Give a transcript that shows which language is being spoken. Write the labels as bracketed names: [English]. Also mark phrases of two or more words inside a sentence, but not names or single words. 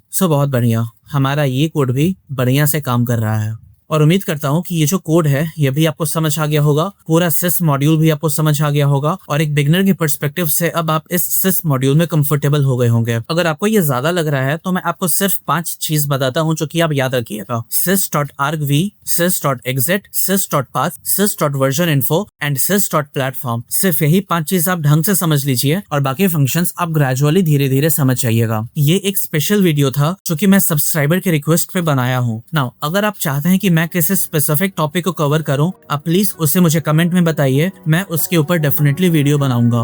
[Hindi] सो बहुत बढ़िया, हमारा ये कोड भी बढ़िया से काम कर रहा है और उम्मीद करता हूँ कि ये जो कोड है ये भी आपको समझ आ गया होगा, पूरा [English] sys module [Hindi] भी आपको समझ आ गया होगा और एक बिगनर के पर्सपेक्टिव से अब आप इस [English] sys module [Hindi] में कंफर्टेबल हो गए होंगे। अगर आपको ये ज्यादा लग रहा है तो मैं आपको सिर्फ 5 चीज बताता हूँ जो कि आप याद रखिएगा। sys.argv, sys.exit, sys.path, sys.versioninfo एंड sys.platform। सिर्फ यही 5 चीज आप ढंग से समझ लीजिए और बाकी फंक्शंस आप ग्रेजुअली धीरे धीरे समझ जाइएगा। ये एक स्पेशल वीडियो था जो कि मैं सब्सक्राइबर के रिक्वेस्ट पे बनाया हूँ। नाउ अगर आप चाहते हैं कि मैं किसी [English] specific topic [Hindi] को कवर करूं, आप प्लीज उसे मुझे कमेंट में बताइए, मैं उसके ऊपर [English] definitely video [Hindi] बनाऊंगा।